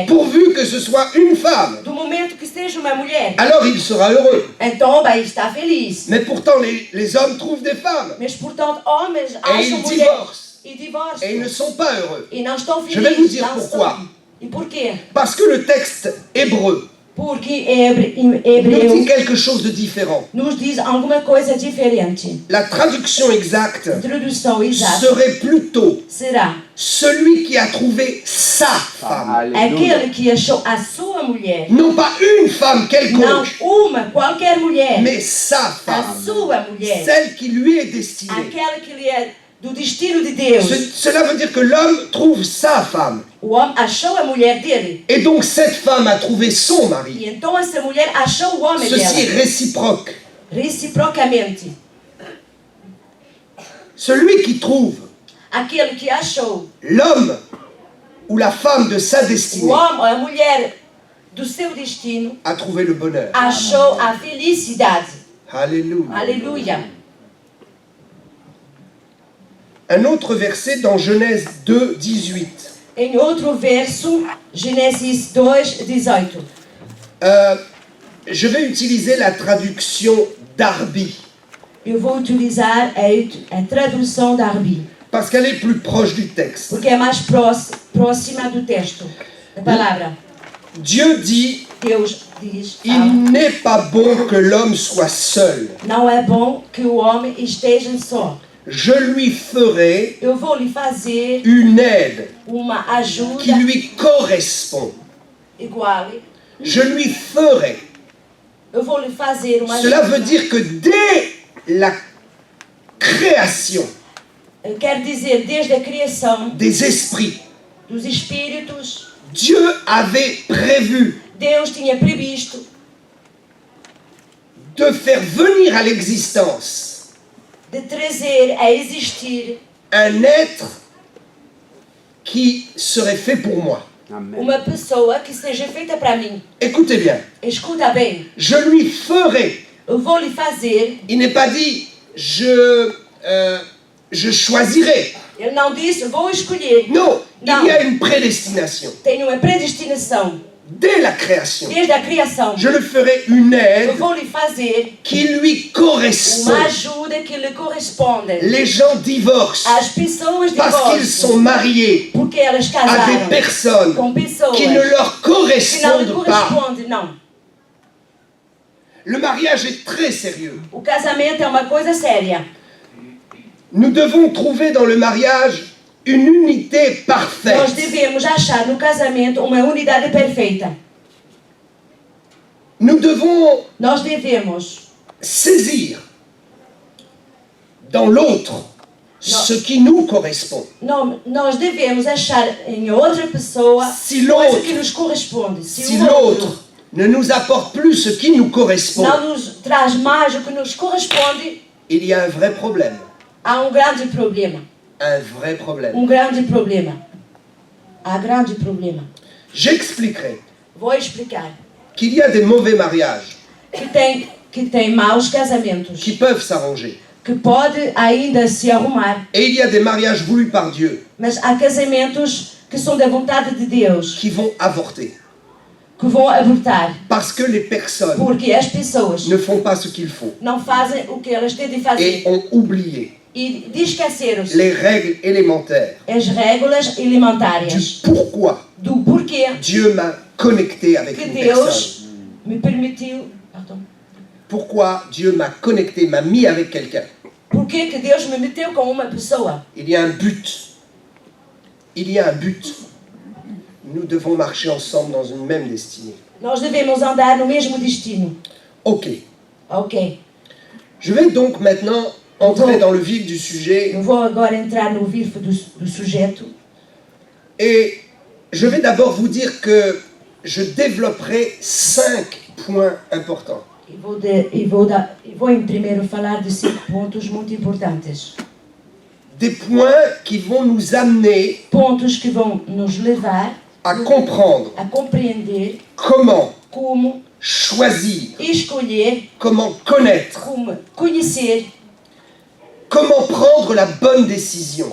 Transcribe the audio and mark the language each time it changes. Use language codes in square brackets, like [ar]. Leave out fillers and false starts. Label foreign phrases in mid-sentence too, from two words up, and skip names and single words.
[fr] pourvu que ce soit une femme, [pt] do momento que seja uma mulher, [fr] alors il sera heureux. [pt] então vai estar feliz. [fr] Mais pourtant, les hommes trouvent des femmes [pt] Mas, portanto, homens [fr] et [pt] acham [fr] ils [pt] mulher [fr] divorcent. [pt] e [fr] Et ils [pt] divorciam. [fr] ne sont pas heureux. [pt] E não estão [fr] Je vais vous [pt] felizes. [fr] dire [pt] Não [fr] pourquoi. [pt] são. E porquê? [fr] Parce que le texte hébreu [pt] Porque em [fr] nous dit [pt] hebreu [fr] quelque chose de différent. [pt] nos diz alguma coisa diferente. [fr] La traduction exacte [pt] A tradução exata [fr] serait plutôt [pt] será [fr] celui qui a trouvé sa femme. [pt] aquele que achou a sua mulher. [fr] Non pas une femme [pt] Não [fr] quelconque, [pt] uma, qualquer mulher. [fr] mais sa [pt] A [fr] femme. [pt] sua mulher. [fr] Celle qui lui est destinée. [pt] Aquela que lhe é do destino de Deus. [fr] Cela veut dire que l'homme trouve sa femme. [pt] O homem achou a mulher dele. [fr] Et donc cette femme a trouvé son mari. [pt] E então essa mulher achou o homem [fr] Ceci est [pt] dela. [fr] réciproque. [pt] Reciprocamente. [fr] Celui qui trouve [pt] Aquele que achou [fr] l'homme ou la femme de sa [pt] o [fr] destinée [pt] homem ou a mulher do seu destino, [fr] a trouvé le bonheur. [pt] achou a felicidade. [fr] Alléluia. [pt] Aleluia. [fr] Un autre verset dans Genèse 2, 18. [pt] Em outro verso, Gênesis 2:18. [fr] Je vais utiliser la traduction Darby [pt] Eu vou utilizar a tradução da Arbi, [fr] parce qu'elle est plus proche du texte. [pt] porque é mais próxima do texto, da palavra. [fr] Dieu dit, [pt] Deus diz, fala, [fr] il n'est pas bon que l'homme soit seul. [pt] não é bom que o homem esteja só. [fr] Je lui ferai [pt] Eu vou lhe fazer [fr] une aide [pt] uma [fr] qui [pt] ajuda [fr] lui correspond. [pt] igual. [fr] Je lui ferai. [pt] Eu vou lhe fazer uma [fr] Cela [pt] ajuda. [fr] veut dire que dès la création [pt] Quer dizer, desde a criação [fr] des esprits, [pt] dos espíritos, [fr] Dieu avait prévu [pt] Deus tinha previsto [fr] de faire venir à l'existence [pt] de trazer a existir [fr] un être qui serait fait pour moi. [pt] uma pessoa que seja feita para mim. [fr] Écoutez bien, [pt] Escuta bem, [fr] je lui ferai. [pt] eu vou lhe fazer. [fr] Il n'est pas dit je choisirai. [pt] Ele não disse, vou escolher. [fr] Non, Non. il y a une prédestination. [pt] Tem uma predestinação. [fr] Dès la création, [pt] Desde a criação, [fr] je le ferai une [pt] eu [fr] aide [pt] vou lhe fazer [fr] qui lui correspond. [pt] uma ajuda que lhe corresponde. [fr] Les gens divorcent [pt] As pessoas [fr] parce qu'ils [pt] divorciam [fr] sont mariés [pt] porque elas [fr] à des [pt] casaram [fr] personnes [pt] com pessoas [fr] qui ne leur [pt] que não lhe [fr] correspondent pas. [pt] correspondem. Não. [fr] Le mariage est très sérieux. [pt] O casamento é uma coisa séria. [fr] Nous devons trouver dans le mariage une unité [pt] Nós [fr] parfaite. [pt] devemos achar no casamento uma unidade perfeita. [fr] Nous devons [pt] Nós devemos [fr] saisir dans l'autre ce qui nous correspond. [pt] nós devemos achar em outra pessoa [fr] Si [pt] coisa que [fr] l'autre, [pt] nos corresponde. Se [fr] si [pt] o outro [fr] l'autre ne nous apporte plus ce qui nous correspond, [pt] não nos traz mais o que nos corresponde, [fr] il y a un vrai problème. [pt] há um grande problema. [fr] Un vrai problème. [pt] Um grande problema. Há grande problema. [fr] J'expliquerai [pt] Vou explicar. [fr] qu'il y a des mauvais mariages [pt] Que tem maus casamentos. [fr] qui peuvent s'arranger. [pt] Que pode ainda se arrumar. [fr] Et il y a des mariages voulus par Dieu [pt] Mas há casamentos que são da vontade de Deus. [fr] qui vont avorter. [pt] Que vão abortar. [fr] Parce que les personnes [pt] Porque as pessoas [fr] ne font pas ce qu'il faut [pt] não fazem o que elas têm de [fr] et [pt] fazer. [fr] ont oublié [pt] E esqueceram-se [fr] les règles élémentaires [pt] as regras [fr] du [pt] elementares. [fr] pourquoi [pt] Do porquê [fr] Dieu m'a connecté avec [pt] que [fr] une personne. [pt] Deus me permitiu. [fr] Pardon. Pourquoi Dieu m'a connecté, m'a mis avec quelqu'un. [pt] Por que que Deus me meteu com uma pessoa? [fr] Il y a un but. Il y a un but. Nous devons marcher ensemble dans une même destinée. [pt] Nós devemos andar no mesmo destino. [fr] Ok. [pt] Ok. [fr] Je vais donc maintenant entrer dans le vif du sujet [pt] Eu vou agora entrar no vivo do sujeito. [fr] et je vais d'abord vous dire que je développerai 5 points importants. [pt] E vou em primeiro falar de 5 pontos muito importantes. [fr] Des points qui vont nous amener [pt] Pontos que vão nos levar [fr] à comprendre [pt] a compreender [fr] comment [pt] como [fr] choisir, [pt] escolher, [fr] comment connaître, [pt] como conhecer, [fr] comment prendre la bonne décision,